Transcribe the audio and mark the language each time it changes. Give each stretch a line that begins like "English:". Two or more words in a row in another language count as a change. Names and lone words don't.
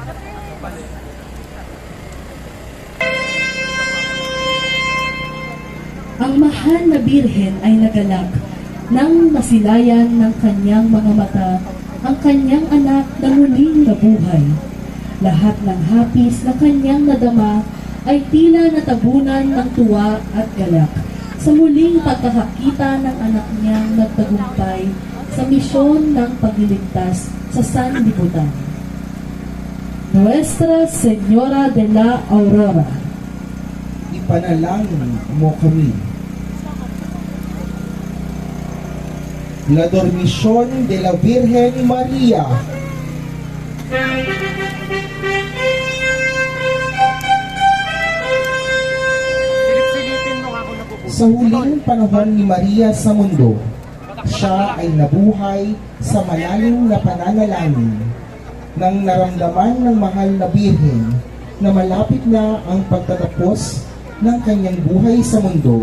Filipino: Ang mahal na birhen ay nagalak nang masilayan ng kanyang mga mata ang kanyang anak na muling nabuhay. Lahat ng hapis na kanyang nadama ay tila natabunan ng tuwa at galak sa muling pagkakakita ng anak niyang nagtagumpay sa misyon ng pagliligtas sa sanlibutan.
Spanish: Nuestra Señora de la Aurora.
Filipino: ipanalangin mo kami.
Spanish: La Dormición de la Virgen María.
Filipino: Sa huling panahon ni Maria sa mundo, siya ay nabuhay sa malalim na pananalangin nang naramdaman ng mahal na birhen na malapit na ang pagtatapos ng kanyang buhay sa mundo.